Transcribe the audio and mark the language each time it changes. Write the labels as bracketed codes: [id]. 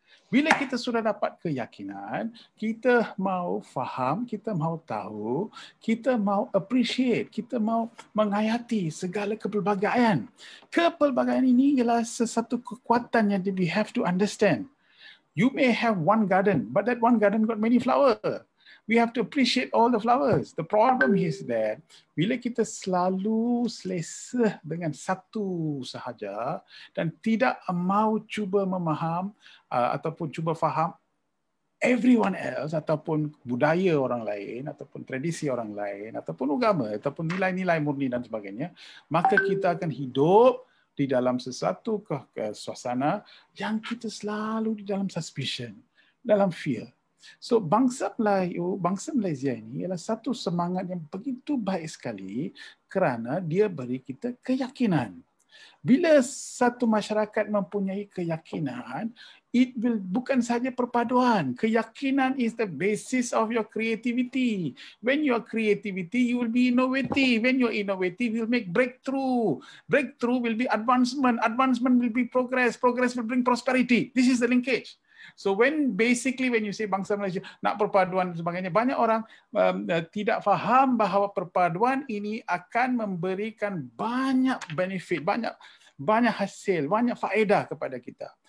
[ms] Bila kita sudah dapat keyakinan, kita mau faham, kita mau tahu, kita mau appreciate, kita mau menghayati segala kepelbagaian. Kepelbagaian ini ialah sesuatu kekuatan yang [en] we have to understand. You may have one garden, but that one garden got many flowers. We have to appreciate all the flowers. The problem is that [ms] bila kita selalu selesa dengan satu sahaja dan tidak mau cuba memaham ataupun cuba faham [en] everyone else [ms] ataupun budaya orang lain ataupun tradisi orang lain ataupun agama ataupun nilai-nilai murni dan sebagainya, maka kita akan hidup di dalam sesuatu suasana yang kita selalu di dalam suspicion, dalam fear. So bangsa Melayu, bangsa Malaysia ini ialah satu semangat yang begitu baik sekali kerana dia beri kita keyakinan. Bila satu masyarakat mempunyai keyakinan, [en] it will [ms] bukan sahaja perpaduan. [en] Keyakinan is the basis of your creativity. When you are creativity, you will be innovative. When you are innovative, you will make breakthrough. Breakthrough will be advancement. Advancement will be progress. Progress will bring prosperity. This is the linkage. So when you say [ms] bangsa Malaysia nak perpaduan dan sebagainya, banyak orang tidak faham bahawa perpaduan ini akan memberikan banyak benefit, banyak hasil, banyak faedah kepada kita.